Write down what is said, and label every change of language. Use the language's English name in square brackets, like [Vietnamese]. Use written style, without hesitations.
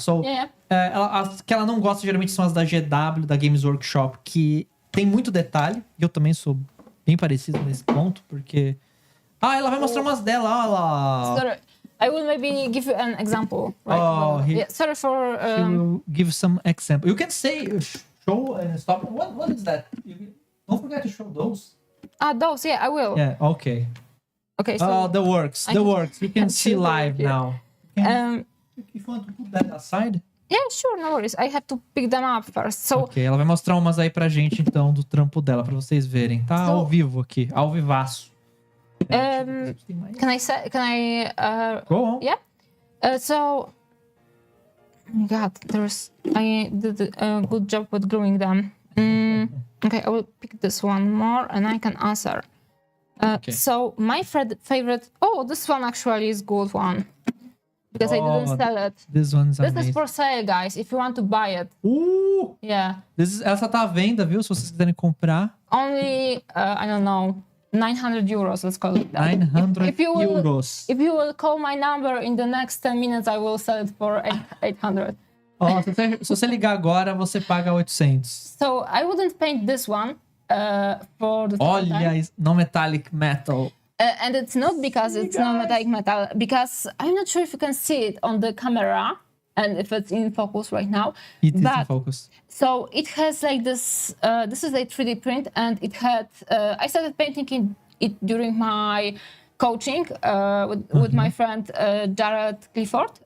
[Portuguese] So, as que ela não gosta geralmente são as da GW, da Games Workshop, que tem muito detalhe. E eu também sou bem parecido nesse ponto, porque... ela vai mostrar umas dela, olha lá. [English] Sorry. I will maybe give you an example. Right? Sorry for... He will give some example. You can say, show and stop. What is that? Don't forget to show those. Those, yeah, I will. Yeah, okay. Okay, so... the works. You can see live now. If you want to put that aside. Yeah, sure, no worries. I have to pick them up first. So... [Portuguese] Ok, ela vai mostrar umas aí pra gente, então, do trampo dela, pra vocês verem. Tá ao vivo aqui, ao vivaço. [English] Can I Go on. Yeah. So, oh my God, I did a good job with gluing them. Okay, I will pick this one more and I can answer. Okay. So my favorite. Oh, this one actually is good one because I didn't sell it. This one's amazing. This is for sale, guys. If you want to buy it. Yeah. [Portuguese] Essa tá à venda, viu? Se vocês quiserem comprar. [English] Only I don't know. 900 euros, let's call it that. 900 euros. If you will call my number in the next 10 minutes, I will sell it for 800. [Portuguese] Se você ligar agora, você paga 800. [English] So I wouldn't paint this one for the Olha, no metallic metal. And it's not because it's no metallic metal, because I'm not sure if you can see it on the camera and if it's in focus right now. It is in focus. So it has like this, this is a 3D print, and it had, I started painting it during my coaching with my friend Jared Clifford.